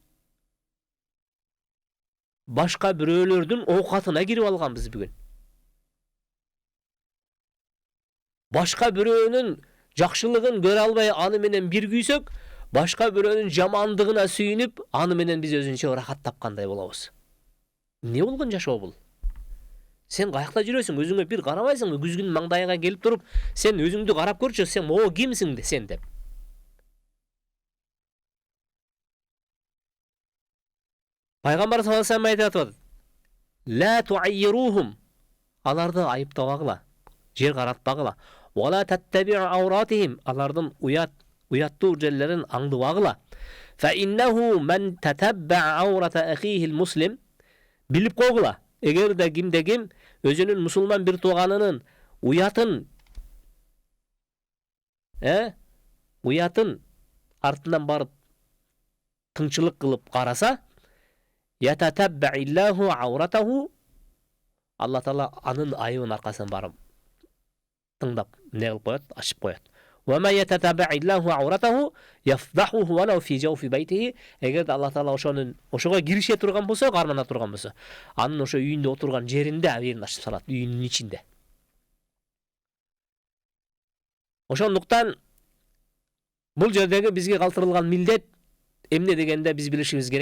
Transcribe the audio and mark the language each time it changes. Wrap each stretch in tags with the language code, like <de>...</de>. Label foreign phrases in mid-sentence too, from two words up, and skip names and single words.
<ky>Башка бирөөлөрдүн оокатына кирип алганбыз бүгүн. Башка бирөөнүн жакшылыгын көрө албай аны менен бир күйсөк, башка бирөөнүн жамандыгына сүйүнүп, аны менен биз өзүнчө рахат тапкандай болобуз. Не болгон жашоо бул? Sen kayakta жүрөсүң, өзүңө бир карабайсыңбы? Күзгүн маңдайыңа келип туруп, сен өзүңдү карап көрчү, сен о кимсиң сен деп. Пайгамбар</ky> <ar>صلى الله عليه وسلم</ar> <ky>айтат:</ky> <ar>"لا تعيروهم",</ar> <ky>аларды айыптабагыла, жер каратпагыла.</ky> <ar>"ولا تتبعوا عوراتهم",</ar> <ky>алардын уяттуу жерлерин аңдыбагыла.</ky> <ar>"فإنه من تتبع عورة أخيه المسلم",</ar> <ky>билип койгула. Эгерде ким өзүнүн мусулман бир тууганынын уятын артынан барып тыңчылык кылып караса,</ky> <ar>يتتبع الله عورته,</ar> <ky>Алла Таала анын айыбын аркасынан барып тыңдап не кылып коет, ачып коет.</ky> <ar>وَمَا يَتَتَبَعِ اللَّهُ عَوْرَتَهُ يَفْضَحُهُ وَلَوْ فِي جَوْفِ بَيْتِهِ.</ar> <ky>Эгер Алла Таала ошого кирише турган болсо, кармана турган болсо, анын ошо үйүндө отурган жеринде абийирин ачып салат, үйүнүн ичинде. Ошондуктан бул жердеги бизге калтырылган милдет эмне дегенде биз билишибиз керек.</ky>